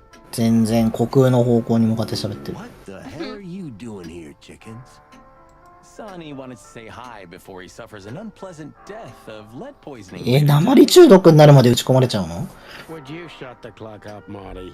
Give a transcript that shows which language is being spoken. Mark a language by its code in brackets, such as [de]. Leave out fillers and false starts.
[ja] 全然虚空の方向に向かって喋ってる。 [en] What the hell are you doing here, chickens? Sonny wanted to say hi before he suffers an unpleasant death of lead poisoning. [ja] 鉛中毒になるまで打ち込まれちゃうの？ [en] Would you shut the clock up, Marty?